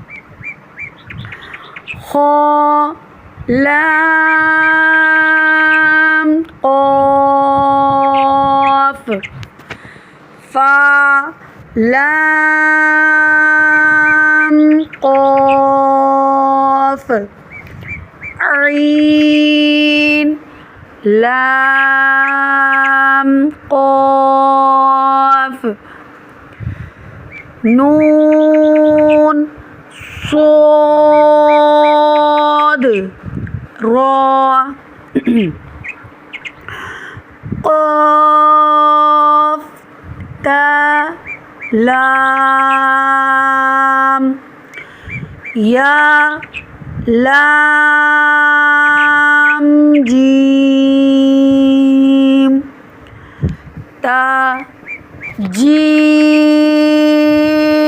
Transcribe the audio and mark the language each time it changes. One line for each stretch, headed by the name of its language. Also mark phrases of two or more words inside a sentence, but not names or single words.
Urdu: خا لام قاف فا لام قاف عین لام قاف نون صاد را قاف تا لام یا لام جیم تا جیم